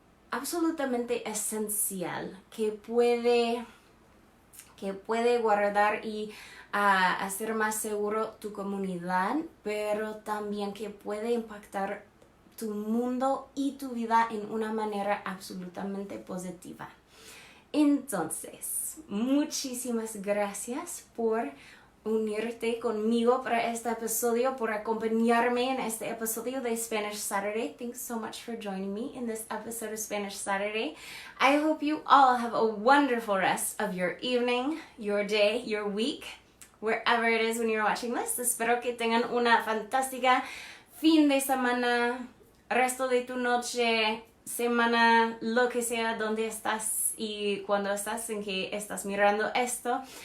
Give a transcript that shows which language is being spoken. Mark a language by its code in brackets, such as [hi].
[es] absolutamente esencial que puede guardar y hacer más seguro tu comunidad, pero también que puede impactar tu mundo y tu vida en una manera absolutamente positiva. Entonces, muchísimas gracias por unirte conmigo para este episodio, por acompañarme en este episodio de Spanish Saturday. [en] Thanks so much for joining me in this episode of Spanish Saturday. I hope you all have a wonderful rest of your evening, your day, your week, wherever it is when you're watching this. [es] Espero que tengan una fantástica fin de semana, resto de tu noche, semana, lo que sea, donde estás y cuando estás, en que estás mirando esto.